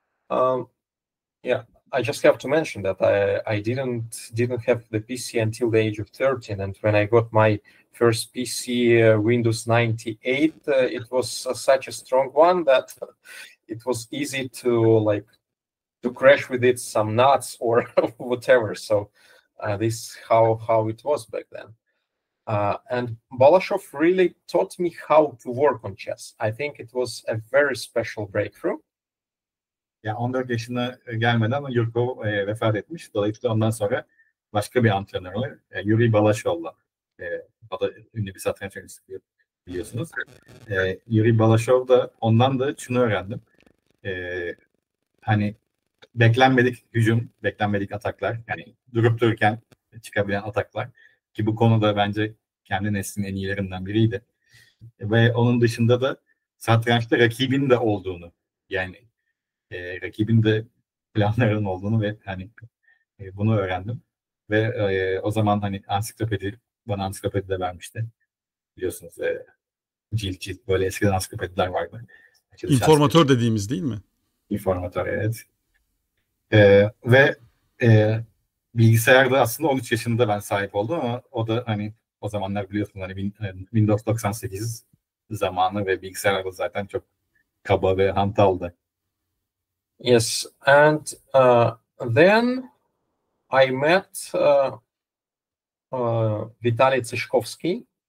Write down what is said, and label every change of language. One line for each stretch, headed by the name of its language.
English: Yeah, I just have to mention that I didn't have the PC until the age of 13, and when I got my first PC, Windows 98, it was such a strong one that it was easy to crash with it some nuts or whatever. So this how it was back then. And Balashov really taught me how to work on chess. I think it was a very special breakthrough.
Turkish: Ya 14 yaşına gelmeden Yurkov vefat etmiş. Dolayısıyla ondan sonra başka bir antrenör var. Yuri Balashov'la. O da ünlü bir satranç oyuncusu biliyorsunuz. Yuri Balashov da ondan da şunu öğrendim. Hani beklenmedik hücum, beklenmedik ataklar, yani durup dururken çıkabilen ataklar Ki bu konuda bence kendi neslinin en iyilerinden biriydi. Ve onun dışında da satrançta rakibin de olduğunu, yani rakibin de planlarının olduğunu ve hani bunu öğrendim. Ve o zaman hani bana ansiklopedi de vermişti. Biliyorsunuz cilt böyle eskiden ansiklopediler vardı. İnformatör dediğimiz değil mi? İnformatör, evet. Ve bilgisayarda aslında 13 yaşında ben sahip oldum ama o da hani o zamanlar biliyorsun hani Windows 98 zamanı ve bilgisayarlar zaten çok kaba ve hantaldı.
English: Yes, and then I met Vitaly Tsishkovsky.